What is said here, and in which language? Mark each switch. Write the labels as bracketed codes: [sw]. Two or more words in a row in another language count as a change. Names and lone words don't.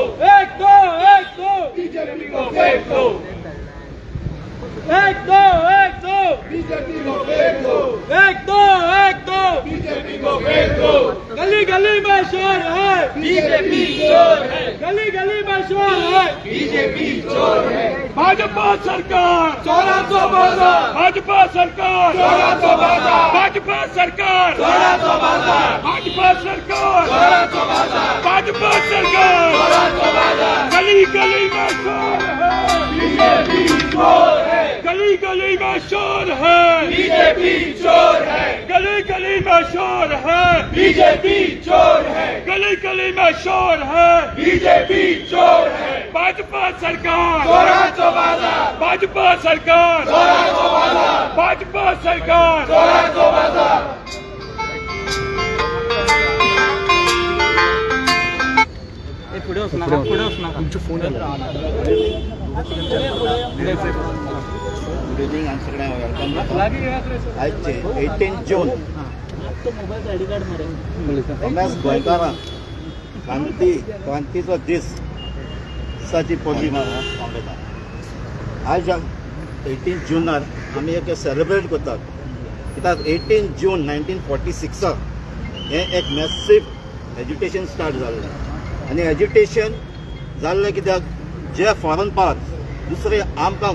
[hi] एक दो बीजेपी को फेंक दो. एक दो बीजेपी को फेंक दो. एक दो बीजेपी को फेंक दो. गली गली में शोर है बीजेपी चोर है. गली गली में शोर है बीजेपी चोर है. [mr] भाजपा सरकार चोराचा बाजार. भाजपा सरकार चोराचा बाजार. भाजपा सरकार चोराचा बाजार. भाजपा सरकार चोराचा बाजार. भाजपा सरकार चोराचा बाजार. [hi] गली गली में शोर है बीजेपी चोर है. गली गली में शोर है बीजेपी चोर है. गली गली में शोर है बीजेपी चोर है. गली गली में शोर है बीजेपी चोर है. [mr] भाजपा सरकार चोराचा बाजार. भाजपा सरकार चोराचा बाजार. भाजपा सरकार चोराचा बाजार. पुढे नका. तुमचे फोन [en] good evening [mr] आणि सगळ्यांना वेलकम आजचे 18 जून [kok] रमेश गोंयकारांक क्रांतीचो दीस दिसाची पौर्णिमा काँग्रेसाक आज 18 जुनार आमी एक सेलिब्रेट करतात कित्याक 18 जून 1946 हे एक [en] massive education start [kok] जाल्लें आनी एज्युकेशन जाल्लें कित्याक जे [en] foreign part [kok] दुसरे आमकां